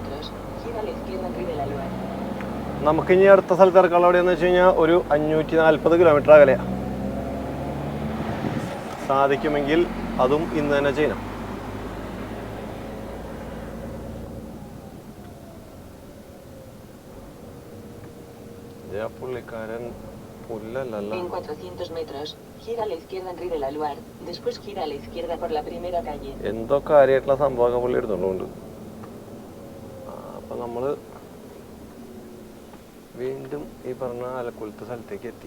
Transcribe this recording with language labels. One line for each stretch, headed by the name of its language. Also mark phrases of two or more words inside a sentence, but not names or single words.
Malayalam: നമുക്കിനി അടുത്ത സ്ഥലത്ത് ഇറക്കാനുള്ള എവിടെയെന്ന് വെച്ച് കഴിഞ്ഞാൽ ഒരു 540 കിലോമീറ്റർ അകലെയാണ്. സാധിക്കുമെങ്കിൽ അതും ഇന്ന് തന്നെ ചെയ്യണം. പുള്ളിക്കാരൻ പുല്ലല്ലല്ലോ.
Spanish: En 400 metros, gira a la izquierda en Rue de la Loire, después gira a la izquierda por la primera calle.
Malayalam: എന്തോ കാര്യമായിട്ടുള്ള സംഭവമൊക്കെ പുള്ളി എടുത്തോണ്ട്. അപ്പം നമ്മൾ വീണ്ടും ഈ പറഞ്ഞ ആലക്കുളത്തെ സ്ഥലത്തേക്ക് എത്തി.